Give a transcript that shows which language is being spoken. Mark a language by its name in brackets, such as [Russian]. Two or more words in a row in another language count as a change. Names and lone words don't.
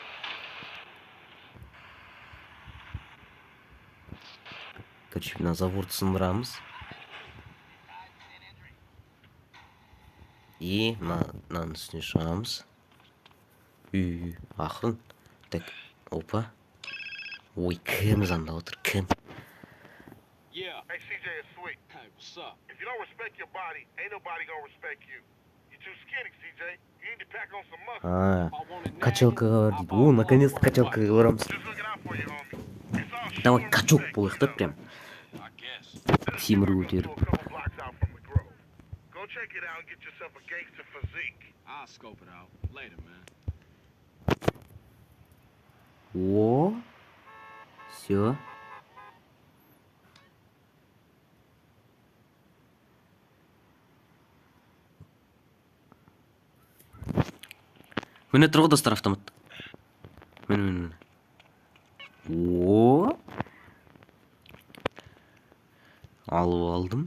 [Kazakh] Короче, мына заводты сындырамыз. Мынаның үстіне шығамыз. Ақырын. Так, опа. Ой, кім звондап отыр, кім? [English] Yeah. Hey, CJ, it's Sweet. Hey, what's up? If you don't respect your body, ain't nobody gonna respect you. You're too skinny, CJ. You need to pack on some muscle. [Kazakh] Качалкаға бар дейді. О, наконец-то качалкаға барамыз. [English] Just looking out for you, homie. It's all shit. [Russian] Давай качок [Kazakh] болайық та прям. [English] I guess. [Kazakh] Темір көтеріп. [English] A couple blocks out from the Grove. Go check it out and get yourself a gangster physique. I'll scope it out later, man. [Russian] О, все. [Kazakh] Міне тұр ғой достар автомат. Міне. О, алып алдым.